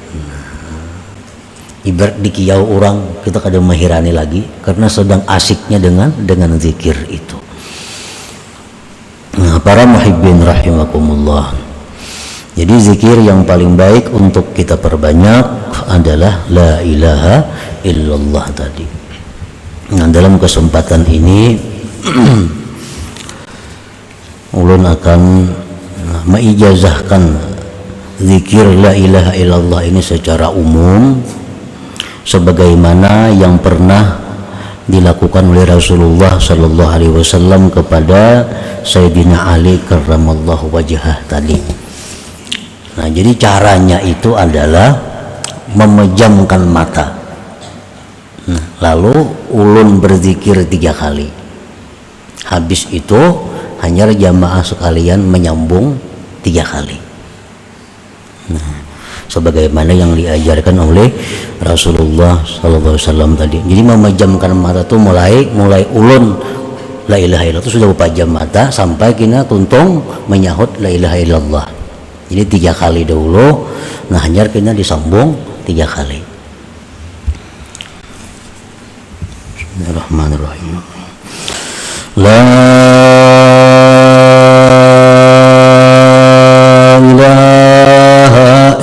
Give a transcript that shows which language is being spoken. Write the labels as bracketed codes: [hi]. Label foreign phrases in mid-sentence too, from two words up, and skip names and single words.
[bjn] Ibarat di kiau orang, kita kadang menghirani lagi karena sedang asiknya dengan zikir itu. [id] Nah, Para [ar] muhibbin rahimakumullah, [id] jadi zikir yang paling baik untuk kita perbanyak adalah [ar] la ilaha illallah [id] tadi. Nah, dalam kesempatan ini ulun akan meijazahkan zikir [ar] la ilaha illallah [id] ini secara umum sebagaimana yang pernah dilakukan oleh Rasulullah [ar] sallallahu alaihi wasallam [id] kepada Sayyidina Ali [ar] karramallahu wajhah [id] tadi. Nah, jadi caranya itu adalah memejamkan mata. Nah, lalu ulun berzikir 3 kali. Habis itu hanya jamaah sekalian menyambung 3 kali. Nah, sebagaimana yang diajarkan oleh Rasulullah [ar] sallallahu alaihi wasallam [id] tadi. [bjn] Jadi memejamkan mata itu mulai ulun [ar] la ilaha illallah [bjn] itu sudah berpajam mata sampai kena tuntung menyahut [ar] la ilaha illallah. [bjn] Jadi 3 kali dahulu, nah hanya kena disambung 3 kali. [ar] Bismillahirrahmanirrahim. La ilaha